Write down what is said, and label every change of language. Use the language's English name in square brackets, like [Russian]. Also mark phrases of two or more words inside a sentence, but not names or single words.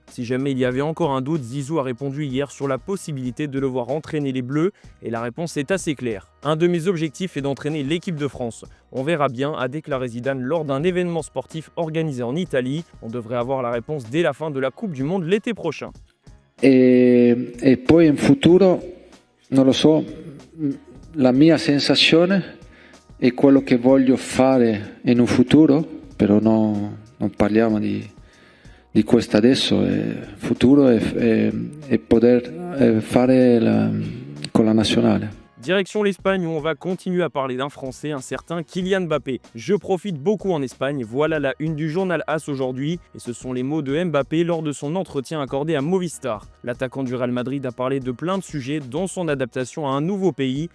[French] Si jamais il y avait encore un doute, Zizou a répondu hier sur la possibilité de le voir entraîner les Bleus et la réponse est assez claire. Un de mes objectifs est d'entraîner l'équipe de France. On verra bien, a déclaré Zidane lors d'un événement sportif organisé en Italie. On devrait avoir la réponse dès la fin de la Coupe du Monde l'été prochain. [Italian] E poi in futuro, non lo so, la mia sensazione è quello che voglio fare in un futuro, però non parliamo di questo adesso, il futuro è poter fare con la nazionale. [French] Direction l'Espagne où on va continuer à parler d'un Français, un certain Kylian Mbappé. Je profite beaucoup en Espagne, voilà la une du journal AS aujourd'hui et ce sont les mots de Mbappé lors de son entretien accordé à Movistar. L'attaquant du Real Madrid a parlé de plein de sujets dont son adaptation à un nouveau pays.